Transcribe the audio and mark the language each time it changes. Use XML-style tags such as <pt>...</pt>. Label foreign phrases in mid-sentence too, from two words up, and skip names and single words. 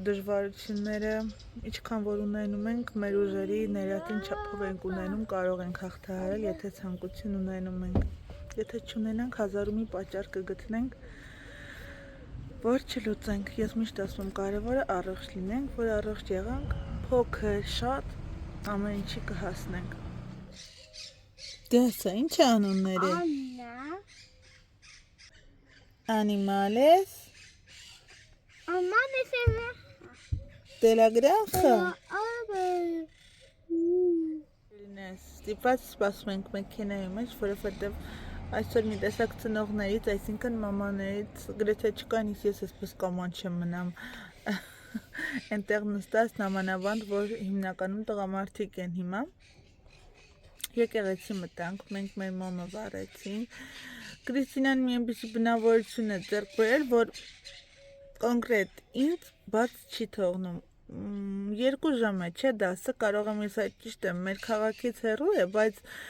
<hy>դժվարությունները ինչքան որ ունենում ենք, մեր ուժերի ներածին չափով ենք ունենում, կարող ենք հաղթահարել, եթե ցանկություն ունենում ենք։ Եթե չունենանք, հազար ու մի պատճառ կգտնենք, որ չլուծենք։ Ես միշտ ասում եմ, կարևորը առողջ լինենք, որ առողջ եղանք, փոքր, շատ, ամեն ինչի կհասնենք։ Դե ասա, ինչ է անունները։ Animales.</hy> <es>De la granja.</es> <hy>Ստիպված սպասում ենք մեքենայի մեջ, որովհետև այսօր մի տեսակ ծնողներից, այսինքն մամաներից գրեթե չկան, իսկ ես այսպես կաման չեմ մնամ այնտեղ նստած նամանավանդ, որ հիմնականում տղամարդիկ են հիմա։ Եկեղեցի մտանք, մենք մեր մոմը վառեցինք։ Կրիստինան մի այնպիսի բնավորություն է ձեռք բերել, որ կոնկրետ ինձ բաց չի թողնում։ 2 ժամ է, չէ, դասը, կարող եմ ես այդ ճիշտ եմ, մեր քաղաքից հեռու է, բայց</hy>